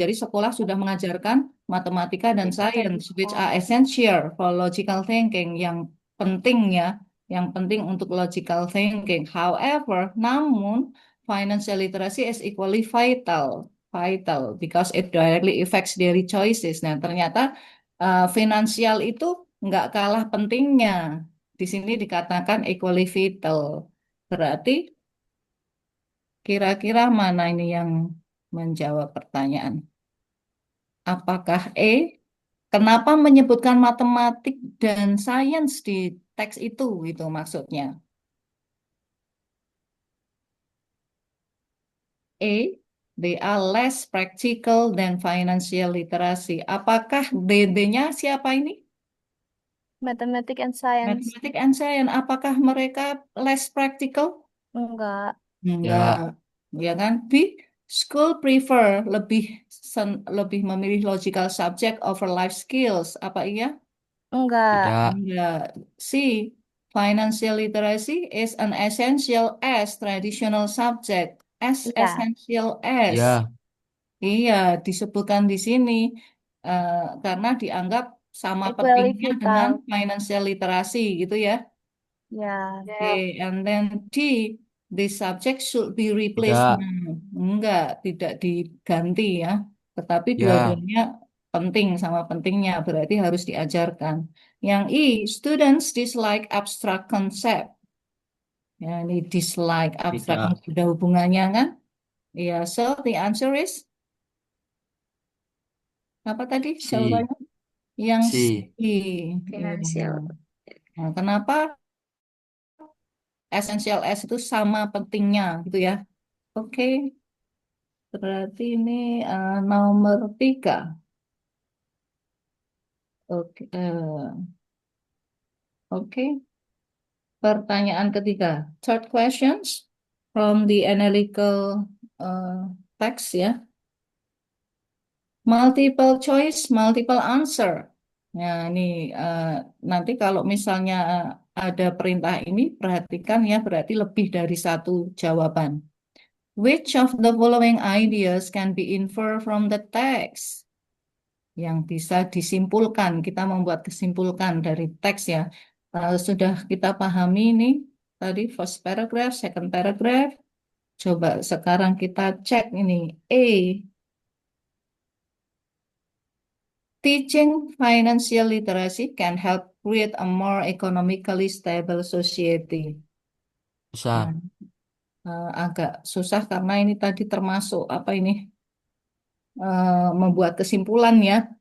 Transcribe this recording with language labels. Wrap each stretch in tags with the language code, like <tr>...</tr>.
<id>Jadi sekolah sudah mengajarkan matematika dan</id> <en>science, which are essential for logical thinking,</en> <id>yang penting ya, yang penting untuk</id> <en>logical thinking. However,</en> <id>namun</id> <en>financial literacy is equally vital because it directly affects daily choices.</en> <id>Nah, ternyata finansial itu nggak kalah pentingnya. Di sini dikatakan</id> <en>equally vital.</en> <id>Berarti kira-kira mana ini yang menjawab pertanyaan? Apakah E? Kenapa menyebutkan matematik dan sains di teks itu maksudnya?</id> <en>E, they are less practical than financial literacy.</en> <id>Apakah DD-nya siapa ini?</id> <en>Mathematics and science. Mathematics and science.</en> <id>Apakah mereka less practical? Enggak. Enggak, ya kan?</id> <en>B, school prefer</en> <id>lebih memilih</id> <en>logical subject over life skills.</en> <id>Apa iya? Enggak. Tidak. Enggak.</id> <en>C, financial literacy is an essential as traditional subject. As</en> <id>Iya.</id> <en>essential as.</en> <id>Ya. Iya, disebutkan di sini karena dianggap sama</id> <en>Equally</en> <id>pentingnya dengan</id> <en>vital.</en> <id>financial literacy gitu ya. Ya.</id> <en>Okay, and then D, the subject should be replaced.</en> <id>Tidak. Nah, enggak, tidak diganti ya. Tetapi Ya. dua-duanya penting sama pentingnya, berarti harus diajarkan.</id> <en>Yang I, students dislike abstract concept.</en> <id>Ya, ini dislike abstract Tidak. concept, ada hubungannya kan?</id> <en>Ya, so the answer is</en> <id>apa tadi C. jawabannya? Yang C. C. Ya. Finansial. Nah, kenapa essential S itu sama pentingnya gitu ya? Oke. Berarti ini nomor 3. Oke, oke. Pertanyaan ketiga.</id> <en>Third questions from the analytical text ya. Multiple choice, multiple answer.</en> <id>Nah, ini nanti kalau misalnya ada perintah ini, perhatikan ya, berarti lebih dari satu jawaban.</id> <en>Which of the following ideas can be inferred from the text?</en> <id>Yang bisa disimpulkan. Kita membuat kesimpulan dari teks ya. Sudah kita pahami ini tadi</id> <en>first paragraph, second paragraph.</en> <id>Coba sekarang kita cek ini. A.</id> <en>Teaching financial literacy can help create a more economically stable society.</en> <id>Nah, Bisa. agak susah karena ini tadi termasuk apa ini membuat kesimpulan ya.</id>